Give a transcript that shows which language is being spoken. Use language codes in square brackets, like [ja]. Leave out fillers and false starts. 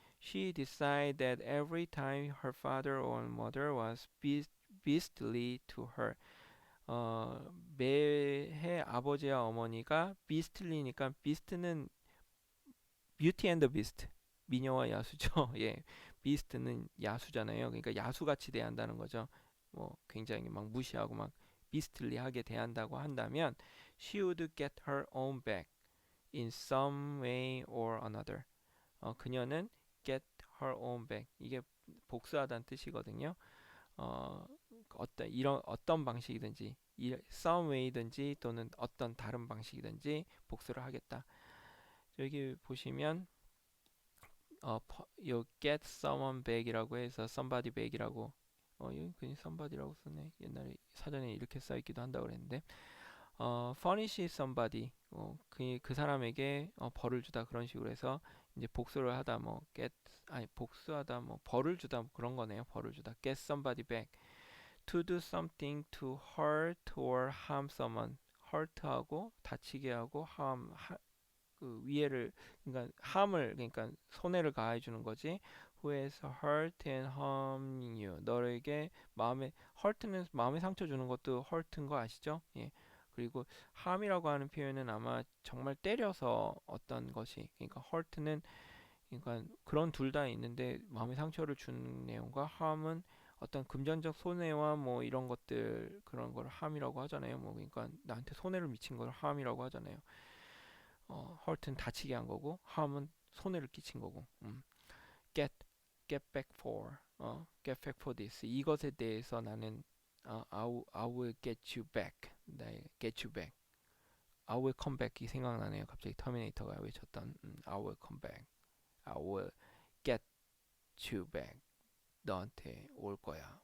[en] She decided that every time her father or mother was beastly to her. [ko] 매해 아버지와 어머니가 beastly니까 beast는 뷰티 앤 더 비스트. 미녀와 야수죠. 예. 비스트는 야수잖아요. 그러니까 야수같이 대한다는 거죠. 뭐 굉장히 막 무시하고 막 비스틀리하게 대한다고 한다면 [en] she would get her own back in some way or another. 그녀는 get her own back. [ko] 이게 복수하다는 뜻이거든요. 어, 어떤 방식이든지 some way든지 또는 어떤 다른 방식이든지 복수를 하겠다. 여기 보시면 [en] you get someone back [ko] 이라고 해서 somebody back이라고 여기 그냥 somebody라고 쓰네. 옛날에 사전에 이렇게 써 있기도 한다고 그랬는데 [en] furnish somebody [ko] 그 사람에게 벌을 주다 그런 식으로 해서 이제 복수를 하다 뭐 복수하다 뭐 벌을 주다 뭐 그런 거네요. 벌을 주다 [en] get somebody back to do something to hurt or harm someone. [ko] hurt하고 다치게 하고 그 위해를 그러니까 harm을 그러니까 손해를 가해 주는 거지. [en] Who has hurt and harmed you? [ko] 너에게 마음에 hurt는 마음에 상처 주는 것도 hurt인 거 아시죠? 예. 그리고 harm이라고 하는 표현은 아마 정말 때려서 어떤 것이 그러니까 hurt는 그러니까 그런 둘 다 있는데 마음에 상처를 준 내용과 harm은 어떤 금전적 손해와 뭐 이런 것들 그런 걸 harm이라고 하잖아요. 뭐 그러니까 나한테 손해를 미친 걸 harm이라고 하잖아요. hurt는 다치게 한 거고 harm은 손해를 끼친 거고. [en] get get back for get back for this [ko] 이것에 대해서 나는 [en] I will get you back. 네, get you back. I will come back이 생각나네요. [ko] 갑자기 터미네이터가 외쳤던 [en] I will come back. I will get you back. [ko] 너한테 올 거야.